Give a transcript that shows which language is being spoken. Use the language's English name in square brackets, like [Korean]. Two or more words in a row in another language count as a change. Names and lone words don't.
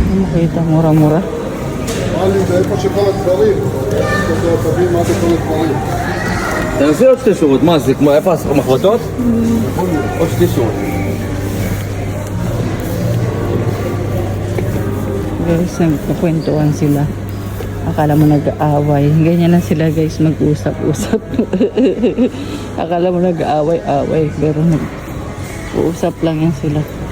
[Filipino] makita, mura-mura. [Hebrew] תנסי עוד שתי שורות, מה זה כמו איפה המחרטות? עוד שתי שורות. [Filipino] Guys, nagkakwentuhan sila. Akala mo nag-aaway. Ganyan na sila guys, mag-usap-usap. Akala mo nag-aaway-aaway. Pero nag-uusap lang yan sila.